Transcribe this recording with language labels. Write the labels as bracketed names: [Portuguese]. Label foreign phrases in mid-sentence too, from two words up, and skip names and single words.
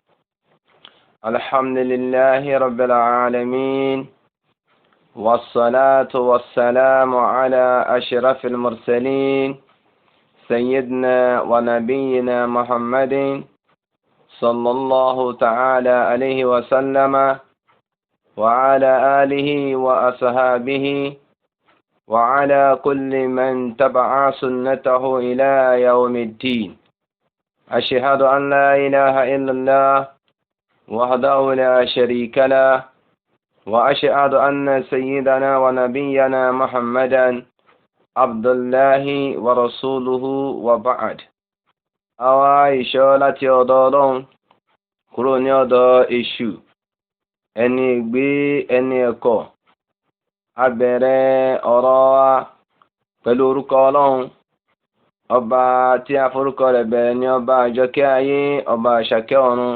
[Arabic] الحمد لله رب العالمين، والصلاة والسلام على أشرف المرسلين سيدنا ونبينا محمد صلى الله تعالى عليه وسلم وعلى آله وأصحابه وعلى كل من تبع سنته إلى يوم الدين. أشهد أن لا إله إلا الله وحده لا شريك له، وأشهد أن سيدنا ونبينا محمدا عبد الله ورسوله وبعد. [Yoruba] àwa ìṣọ́ láti ọ̀dọ̀ Ọlọ́run kúrò ní ọ̀dọ̀ èṣù ẹni ègbé ẹni ẹ̀kọ́. A bẹ̀rẹ̀ ọ̀rọ̀ wa pẹ̀lú orúkọ Ọlọ́run, ọba tí a forúkọ rẹ̀ bẹ̀rẹ̀ ní ọba àjọkẹ́ ayé, ọba àṣàkẹ́ ọ̀run.